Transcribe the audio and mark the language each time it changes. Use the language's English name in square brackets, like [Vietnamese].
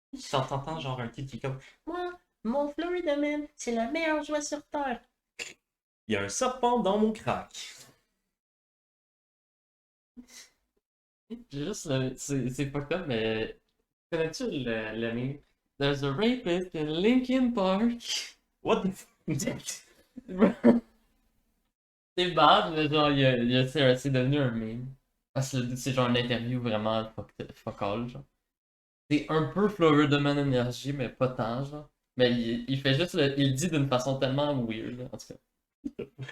[French] T'entends genre un kid qui est comme. Moi, mon Florida Man, c'est le meilleur jouet sur Terre. Il y a un serpent dans mon crack. Juste, c'est fucked up, mais. Connais-tu le meme? [English] There's a rapist in Linkin Park. What the f... [French] C'est bad, mais genre, c'est devenu un meme. Parce que c'est genre une interview vraiment fuck all, genre. C'est un peu Florida Man Energy, mais pas tant, genre. Mais il fait juste il le dit d'une façon tellement weird, là, en tout cas.